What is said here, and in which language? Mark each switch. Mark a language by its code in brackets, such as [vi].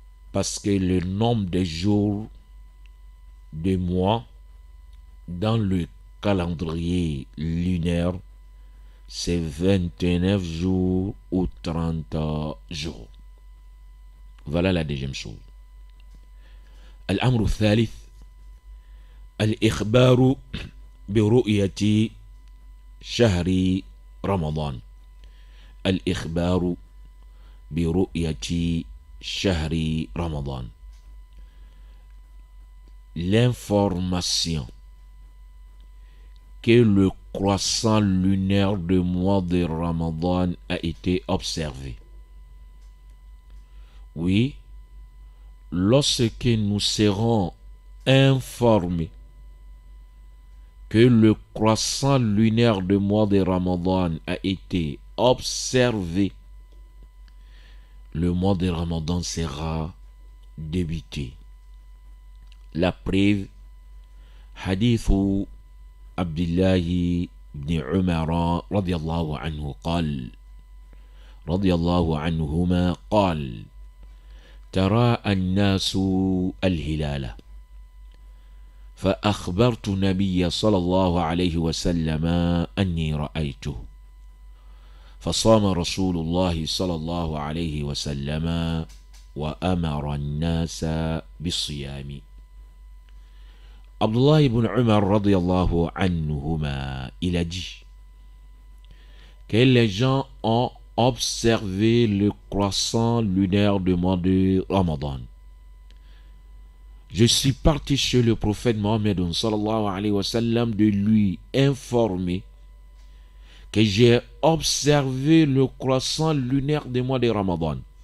[fr] Parce que le nombre de jours de mois dans le calendrier lunaire, c'est 29 jours ou 30 jours. Voilà la deuxième chose. [ar] الأمر الثالث الإخبار برؤية شهر رمضان. الإخبار برؤية شهر رمضان. [fr] L'information que le croissant lunaire du mois de Ramadan a été observé. Oui, lorsque nous serons informés que le croissant lunaire du mois de Ramadan a été observé, le mois de Ramadan sera débuté. La preuve, hadith Abdullah ibn Umar radiyallahu anhu [ar] قال رضي الله عنهما قال ترى الناس الهلال فأخبرت النبي صلى الله عليه وسلم أني رأيته فصام رسول الله صلى الله عليه وسلم وأمر الناس بالصيام. [fr] Abdullah ibn Umar radiyallahu anhuma, il a dit que les gens ont observé le croissant lunaire du mois de Ramadan. Je suis parti chez le prophète Mohammed sallallahu alayhi wa sallam de lui informer que j'ai observé le croissant lunaire du mois de Ramadan.